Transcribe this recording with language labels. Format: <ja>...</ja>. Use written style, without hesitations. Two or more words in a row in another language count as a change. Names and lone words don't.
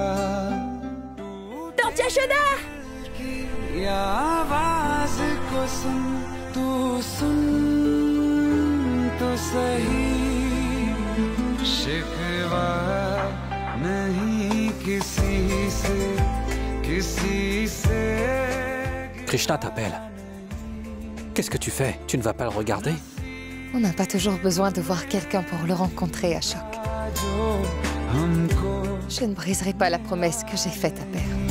<fr>Tante Yashoda!</fr> <hi>ये आवाज को सुन तू सुन तो सही शिकवा नहीं किसी</hi> <fr>Krishna t'appelle. Qu'est-ce que tu fais? Tu ne vas pas le regarder? On n'a pas toujours besoin de voir quelqu'un pour le rencontrer, Ashok. Je ne briserai pas la promesse que j'ai faite à Père.</fr>